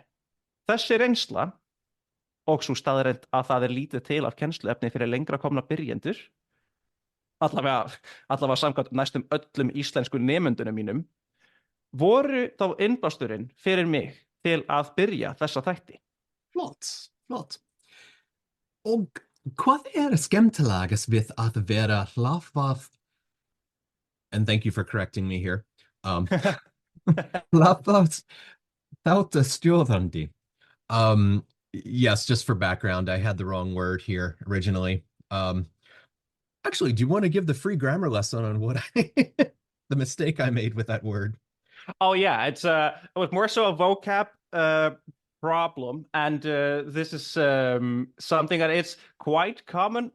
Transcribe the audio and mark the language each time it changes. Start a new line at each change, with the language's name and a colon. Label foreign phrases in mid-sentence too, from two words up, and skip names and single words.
Icelandic: Þessi reynsla og svo staðreynd að það lítið til af kennsluefni fyrir lengra komna byrjendur, allavega samkvæmt næstum öllum íslensku nemendunum mínum, voru þá innblásturinn fyrir mig til að byrja þessa þætti. Flott. Og hvað skemmtilegast við að vera hlaðvarp,
English: and thank you for correcting me here,
Icelandic: hlaðvarp þáttastjórnandi.
English: Yes, just for background, I had the wrong word here originally. Actually, do you want to give the free grammar lesson on what the mistake I made with that word? Oh yeah, it was more so a vocab problem, and this is something that it's quite common.